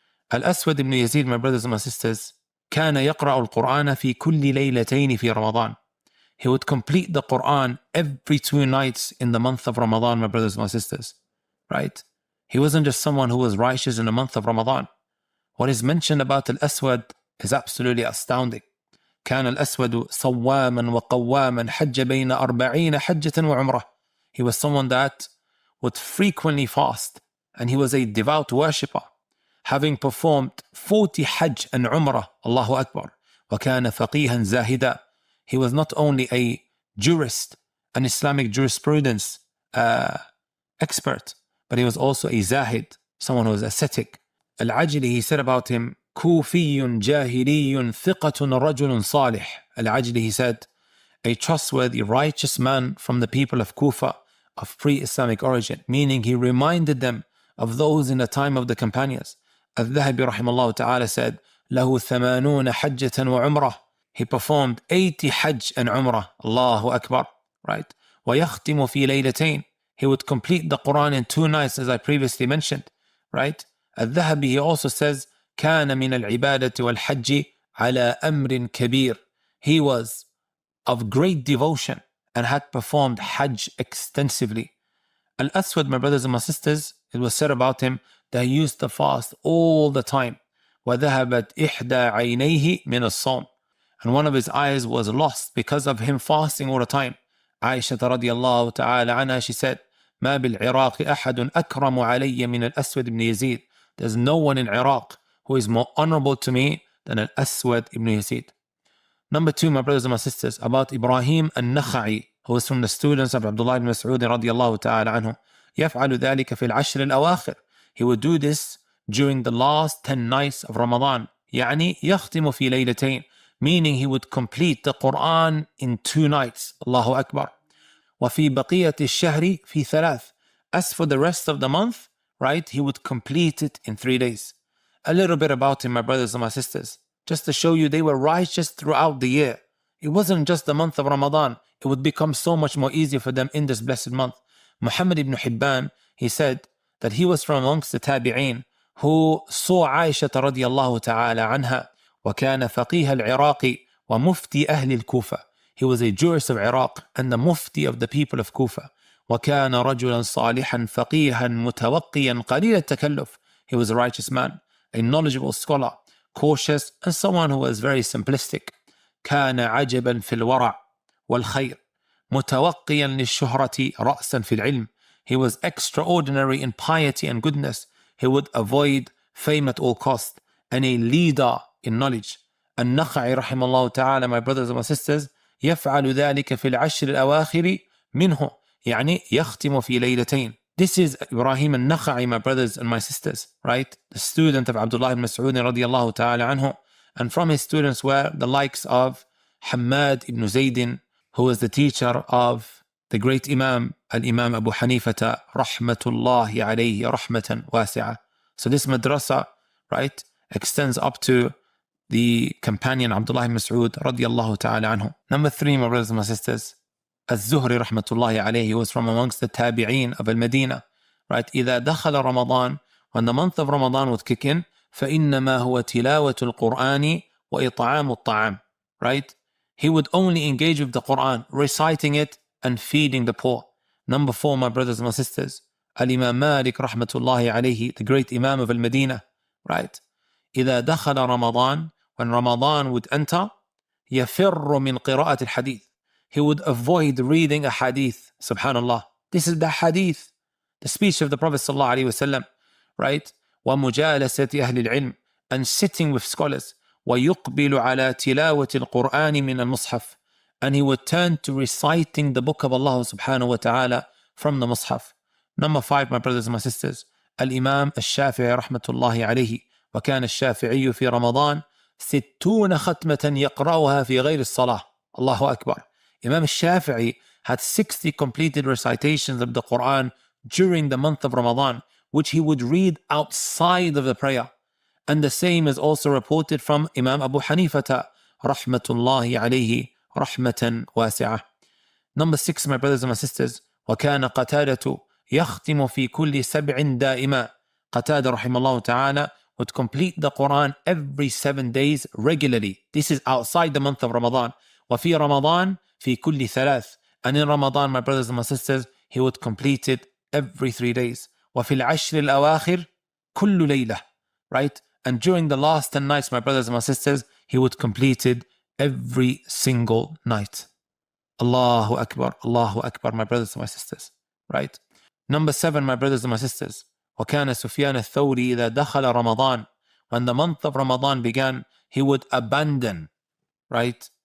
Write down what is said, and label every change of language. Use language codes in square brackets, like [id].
[ar] Al-Aswad ibn Yazid, [en] my brothers and my sisters, [ar] كان يقرأ القرآن في كل ليلتين في رمضان. [en] He would complete the Quran every 2 nights in the month of Ramadan, my brothers and my sisters, right? He wasn't just someone who was righteous in the month of Ramadan. What is mentioned about Al-Aswad is absolutely astounding. [ar] كان الأسود صواما وقواما حج بين 40 حجة وعمرة. [en] He was someone that would frequently fast, and he was a devout worshipper. having performed 40 Hajj and Umrah, Allahu Akbar. [ar] وَكَانَ فَقِيهًا زَاهِدًا. [en] He was not only a jurist, an Islamic jurisprudence expert, but he was also a zahid, someone who was ascetic. [ar] Al-Ajli, [en] he said about him, [ar] كوفي جاهلي ثقة رجل صالح. [en] Al-Ajli, he said, a trustworthy, righteous man from the people of Kufa, of pre-Islamic origin, meaning he reminded them of those in the time of the companions. [ar] Al-Dhahabi rahimahullah ta'ala [en] said, [ar] له 80 حجة وعمرة. [en] He performed 80 Hajj and Umrah. [ar] Allahu Akbar. [en] Right? [ar] ويختم في ليلتين. [en] He would complete the Quran in 2 nights, as I previously mentioned. Right? [ar] Al-Dhahabi, [en] he also says, [ar] كان من العبادة والحج على أمر كبير. [en] He was of great devotion and had performed Hajj extensively. Al-Aswad, my brothers and my sisters, it was said about him that he used to fast all the time. [ar] وَذَهَبَتْ إِحْدَى عَيْنَيْهِ مِنَ الصَّوْمِ. [en] And one of his eyes was lost because of him fasting all the time. [ar] Aisha radiyallahu ta'ala anha, [en] she said, [ar] مَا بِالْعِرَاقِ أَحَدٌ أَكْرَمُ عَلَيَّ مِنَ الْأَسْوَدِ ibn Yazid. [en] There's no one in Iraq who is more honorable to me than Al-Aswad ibn Yazid. Number 2, my brothers and my sisters, about Ibrahim al-Nakha'i, who was from the students of Abdullah ibn Mas'ud radiyallahu ta'ala anhu. [ar] يفعل ذلك في العشر الأواخر. [en] He would do this during the last 10 nights of Ramadan. [ar] يعني يختم في ليلتين, [en] meaning he would complete the Quran in 2 nights. [ar] Allahu Akbar. وفي بقية الشهر في 3. [en] As for the rest of the month, right, he would complete it in 3 days. A little bit about him, my brothers and my sisters, just to show you they were righteous throughout the year. It wasn't just the month of Ramadan. It would become so much more easier for them in this blessed month. Muhammad ibn Hibban, he said that he was from amongst the Tabi'een who saw Aisha radiyallahu ta'ala anha, [ar] وكان فقيه العراق ومفتي أهل الكوفة. [en] He was a jurist of Iraq and the mufti of the people of Kufa. [ar] وكان رجلا صالحا فقيها متوقيا قليل التكلف. [en] He was a righteous man, a knowledgeable scholar, cautious, and someone who was very simplistic. [ar] كان عجبا في الورع والخير متوقيا للشهرة رأسا في العلم. [en] He was extraordinary in piety and goodness. He would avoid fame at all costs, and a leader in knowledge. [ar] النخعي رحمه الله تعالى, [en] my brothers and my sisters, [ar] يفعل ذلك في العشر الأواخر منه, يعني يختم في ليلتين. [en] This is Ibrahim al-Nakha'i, my brothers and my sisters, right? The student of Abdullah ibn Mas'ud radiyallahu ta'ala anhu. And from his students were the likes of Hammad ibn Zaydin, who was the teacher of the great Imam, Al-Imam Abu Hanifata, rahmatullahi alayhi rahmatan wasi'ah. So this madrasa, right, extends up to the companion Abdullah ibn Mas'ud radiyallahu ta'ala anhu. Number 3, my brothers and my sisters, Az-Zuhri rahmatullahi alayhi was from amongst the Tabi'een of Al-Madinah, right? [ar] إذا دخل [en] Ramadan, when the month of Ramadan would kick in, [ar] فإنما هو تلاوة القرآن وإطعام الطعام, [en] right? He would only engage with the Quran, reciting it and feeding the poor. Number 4, my brothers and my sisters, Al-Imam Malik rahmatullahi alayhi, the great Imam of Al-Madinah, right? [ar] إذا دخل Ramadan, [en] when Ramadan would enter, [ar] يفر من قراءة الحديث. [en] He would avoid reading a hadith. Subhanallah. This is the hadith, the speech of the Prophet sallallahu alaihi wasallam, right? [ar] ومجالسة أهل العلم, [en] and sitting with scholars. [ar] ويقبل على تلاوة القرآن من المصحف, [en] and he would turn to reciting the book of Allah subhanahu wa ta'ala from the Mus'haf. Number 5, my brothers and my sisters, Al-Imam Al-Shafi'i rahmatullahi alayhi. [ar] وكان الشافعي في رمضان 60 ختمة يقرأها في غير الصلاة. Allahu Akbar. [en] Imam Al-Shafi'i had 60 completed recitations of the Quran during the month of Ramadan, which he would read outside of the prayer. And the same is also reported from Imam Abu Hanifata, rahmatullahi alayhi, rahmatan wasi'ah. Number 6, my brothers and my sisters, [ar] وكان قتادة يختم في كل 7 دائما. [en] Qatada rahimahullah ta'ala would complete the Quran every 7 days regularly. This is outside the month of Ramadan. [ar] وفي رمضان في كل 3. [en] And in Ramadan, my brothers and my sisters, he would complete it every 3 days. [ar] وفي العشر الأواخر كل ليلة. [en] Right? And during the last 10 nights, my brothers and my sisters, he would complete it every single night. Allahu Akbar, my brothers and my sisters. Right? Number 7, my brothers and my sisters, [ar] وكان سفيان الثوري إذا دخل رمضان, [en] when the month of Ramadan began, he would abandon, right?